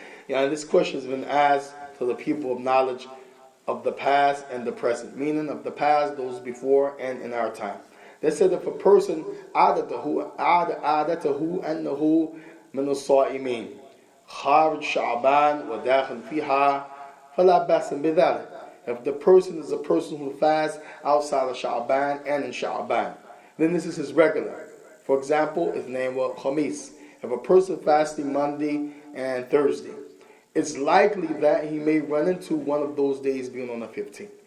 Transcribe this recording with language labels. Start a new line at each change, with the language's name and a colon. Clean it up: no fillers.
English: Yeah, this question has been asked to the people of knowledge of the past and the present, meaning of the past, those before, and in our time. They said if a person
Arabic: عادته أنه من الصائمين خارج شعبان وداخل فيها فلا بأس بذلك.
English: If the person is a person who fasts outside of Sha'ban and in Sha'ban, then this is his regular. For example, his name was Khamis. If a person fasting Monday and Thursday, it's likely that he may run into one of those days being on the 15th.